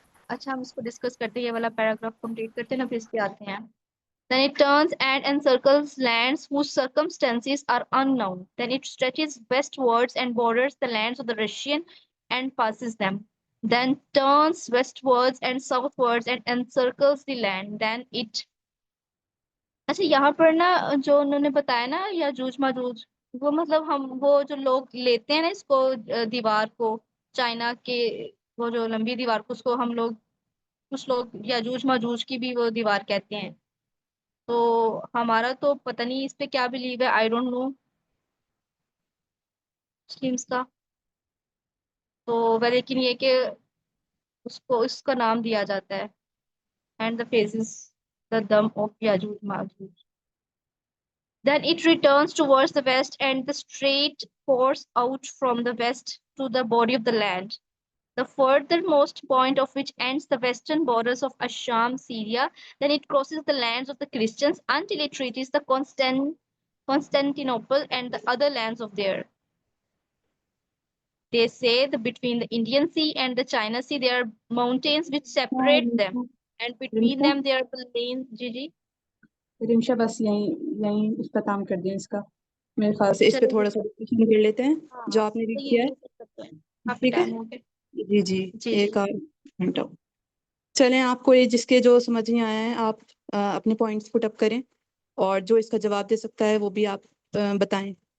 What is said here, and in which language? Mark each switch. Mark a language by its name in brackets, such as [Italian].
[Hindi] अच्छा हम इसको डिस्कस करते हैं, ये वाला पैराग्राफ कंप्लीट करते हैं ना, फिर इसके आते हैं. [English] Then it turns and encircles lands whose circumstances are unknown. Then it stretches westwards and borders the lands of the Russian and passes them. Then turns westwards and southwards and encircles the land. [Hindi] Then it अच्छा यहाँ पर ना जो उन्होंने बताया ना याजूज माजूज, वो मतलब हम वो जो लोग लेते हैं ना इसको दीवार को, चाइना के वो जो लंबी दीवार को, उसको हम लोग कुछ लोग याजूज माजूज की भी वो दीवार कहते हैं. तो हमारा तो पता नहीं इस पे क्या बिलीव है, आई डोंट नो मुस्लिम्स का. तो वह लेकिन ये कि उसको इसका नाम दिया जाता है, एंड द फेसेस द दम of Yajuj Majuj. [English] Then it returns towards the west and the strait pours out from the west to the body of the land, the furthermost point of which ends the western borders of Assam, Syria. Then it crosses the lands of the Christians until it reaches the Constantinople and the other lands of there. They say that between the Indian Sea and the China Sea there are mountains which separate them, and between them there are the lanes. Gigi? [Hindi] Rimsha बस यहीं इख्तिताम कर दें इसका, मेरे ख्याल से इस पे चलो थोड़ा सा डिस्कशन कर लेते हैं जो आपने रीड किया है. काफी ठीक है, टाइम हो गया. जी जी जी, एक आध घंटा. चलें, आपको ये जिसके जो समझ नहीं आया है आप अपने पॉइंट्स पुट अप करें, और जो इसका जवाब दे सकता है वो भी आप बताएं.